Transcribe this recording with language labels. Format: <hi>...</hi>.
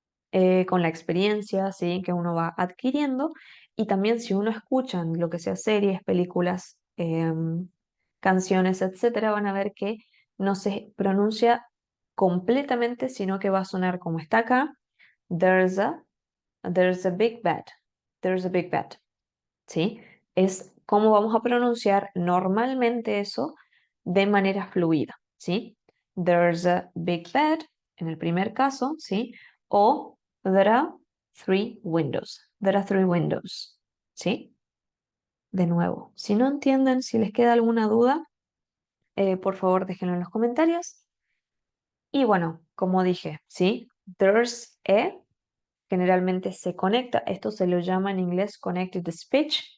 <es>Con la experiencia, ¿sí? Que uno va adquiriendo, y también si uno escucha lo que sea series, películas, canciones, etcétera, van a ver que no se pronuncia completamente, sino que va a sonar como está acá,</es> <en>there's a, there's a big bed,</en> <es>there's a big bed. ¿Sí? Es cómo vamos a pronunciar normalmente eso de manera fluida, ¿sí?</es> <en>There's a big bed</en> <es>en el primer caso, ¿sí?</es> <en>O there are three windows. There are three windows, ¿sí?</en> <es>De nuevo, si no entienden, si les queda alguna duda, por favor déjenlo en los comentarios. Y bueno, como dije, ¿sí?</es> <en>There's a</en> <es>generalmente se conecta, esto se lo llama en inglés connected speech.</es>